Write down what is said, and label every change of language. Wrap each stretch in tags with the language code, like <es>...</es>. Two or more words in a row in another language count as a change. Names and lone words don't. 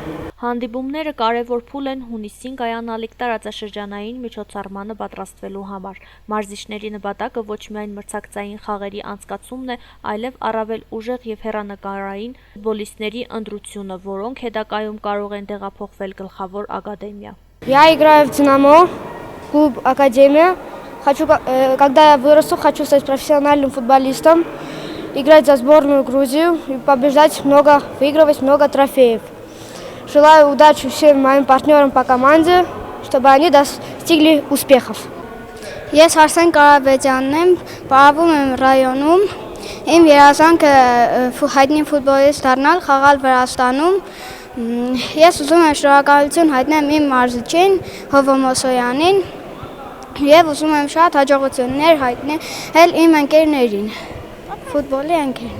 <hy>Հանդիպումները կարևոր փուլ են հունիսին կայանալիք տարածաշրջանային միջոցառմանը պատրաստվելու համար։ Մարզիչների նպատակը ոչ միայն մրցակցային խաղերի անցկացումն է, այլև առավել ուժեղ եւ հեռանկարային ֆուտբոլիստների ընտրությունը, որոնք հետագայում կարող են տեղափոխվել գլխավոր ակադեմիա։</hy> <ru>Я играю в Динамо, клуб Академия. Когда я вырасту, хочу стать профессиональным футболистом, играть за сборную Грузию и побеждать выигрывать много трофеев. Желаю удачи всем моим партнерам по команде, чтобы они достигли успехов.</ru> <hy>Ես Արսեն Կարապետյանն եմ, պարապում եմ ռայոնում։ Իմ երազանքը հայտնի ֆուտբոլիստ դառնալ, խաղալ Վրաստանում, Ես ուզում եմ շնորհակալություն հայտնել իմ մարզչին Հովոմոսոյանին եւ ուզում եմ շատ հաջողություններ հայտնել իմ ընկերներին, ֆուտբոլի ընկերներին։</hy>